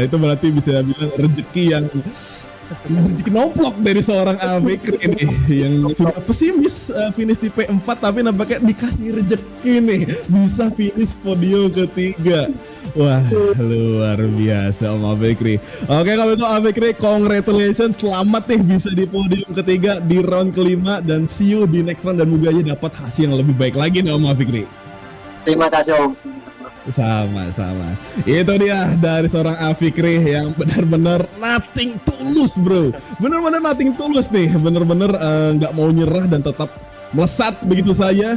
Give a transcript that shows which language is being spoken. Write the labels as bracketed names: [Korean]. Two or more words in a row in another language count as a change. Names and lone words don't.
[Indonesian] Itu berarti bisa bilang rezeki yang nomplok dari seorang Afikri ini yang sudah pesimis finish di P4 tapi nampaknya dikasih rezeki nih bisa finish podium ketiga. Wah, luar biasa Om Afikri. Oke, kalau itu Afikri, congratulations, selamat nih bisa di podium ketiga di round kelima dan [English] see you [Indonesian] di [English] next round [Indonesian] dan moga aja dapat hasil yang lebih baik lagi nih Om Afikri. Terima kasih Om. Sama-sama. Itu dia dari seorang Afikri yang benar-benar nothing tulus bro. Benar-benar nothing tulus nih. Benar-benar nggak mau nyerah dan tetap melesat begitu saja.